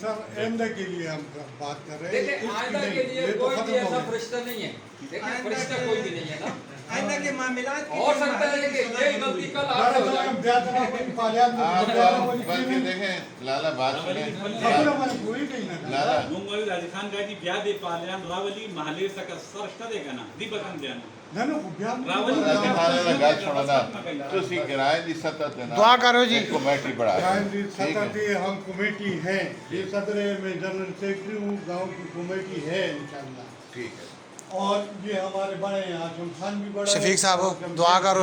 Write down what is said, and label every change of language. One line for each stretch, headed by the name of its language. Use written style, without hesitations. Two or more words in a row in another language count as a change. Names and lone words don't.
Urdu: صاحب آئندہ کے لیے ہم بات کر رہے ہیں. دیکھیں آئندہ کے لیے کوئی بھی ایسا فرشتہ نہیں ہے. دیکھیں فرشتہ کوئی بھی نہیں ہے نا. آئندہ کے معاملات ہو سکتا ہے کہ یہ غلطی کل آپ سے ہو جائے. آپ بلکہ دیکھیں لالا بات سنیں. لالا ಮುಂಗೋಳಿ ರಾಜಸ್ಥಾನ್ ಗಾಡಿ ಬ್ಯಾದಿ ಪಾಲ್ಯಾನ್ ರಾವಲಿ ಮಹಲೆ ಸಕ ಸರ್ಷ್ಟ ದೇಗನ ದೀಪಕಂ ದೇನ ರಾವಲಿ
Punjabi: تھانے میں گل سنو نا, تسی کرائے دی سطح تے نا
Urdu: دعا کرو جی. کمیٹی بڑھا سطح پہ ہم کمیٹی ہیں, یہ صدر میں جنرل سیکرٹری ہوں, گاؤں کی کمیٹی ہے انشاءاللہ. ٹھیک ہے. اور یہ ہمارے بڑے ہیں, آشم خان بھی بڑا ہے. شفیق صاحب دعا کرو,